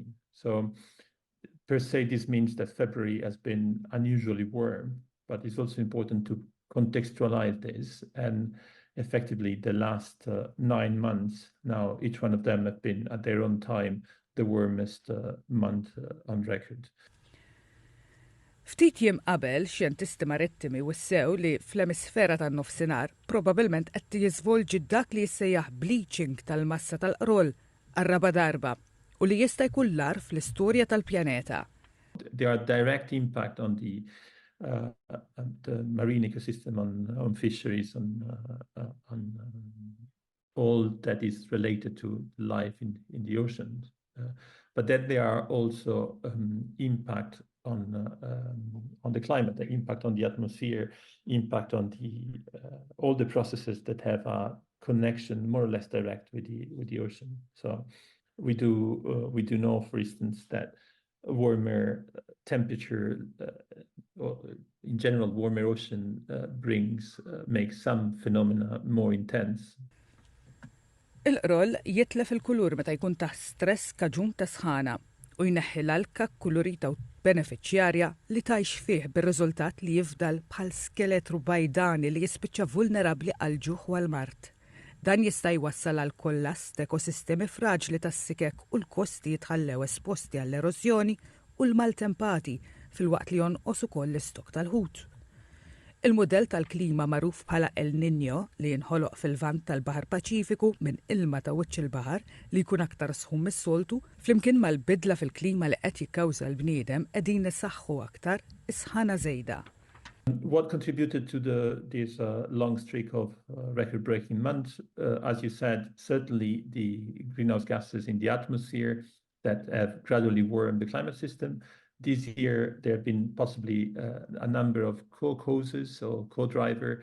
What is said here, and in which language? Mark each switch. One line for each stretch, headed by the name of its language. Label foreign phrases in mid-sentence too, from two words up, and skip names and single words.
English: So per se, this means that February has been unusually warm, but it's also important to contextualize this. And effectively, the last 9 months, now each one of them have been at their own time the warmest month on record.
Maltese: Ftit jiem qabel xjentisti marittimi wissew li fl-emisfera tan-nofsinhar probabbilment qed jiżvolġi dak li jissejjaħ bleaching tal-massa tal-qroll għar-raba' darba u li jista' jkun l-agħar fl-istorja tal-pjaneta.
English: There are direct impact on the marine ecosystem, on fisheries, on all that is related to life in the ocean. But then there are also impact on the climate, the impact on the atmosphere, impact on all the processes that have a connection more or less direct with the ocean. So we do know, for instance, that warmer temperature, in general, warmer ocean makes some phenomena more intense.
Maltese: Il-qroll jitlef il-kulur meta jkun taħt stress kaġun ta' sħana u jneħħi l-alka kulurita u beneficjarja li tgħix fih bir-riżultat li jifdal bħal skeletru bajdani li jispiċċa vulnerabbli għal ġuħ u għall-mart. Dan jista' jwassal għal kollass ta' ekosistemi fraġli tas-sikek u l-kosti jitħallew esposti għall-erożjoni u l-maltempati fil-waqt li jonqos ukoll l-istok tal-ħut. Il-mudell tal-klima magħruf bħala El Niño li jinħoloq fil-vant tal-Baħar Paċifiku minn ilma ta' wiċċ il-baħar li jkun aktar sħun mis-soltu flimkien mal-bidla fil-klima li qed jikkawża l-bniedem qegħdin isaħħu aktar is-sħana żejda.
English: What contributed to this long streak of record-breaking months, as you said, certainly the greenhouse gases in the atmosphere that have gradually warmed the climate system. This year, there have been possibly a number of co-causes or co-driver.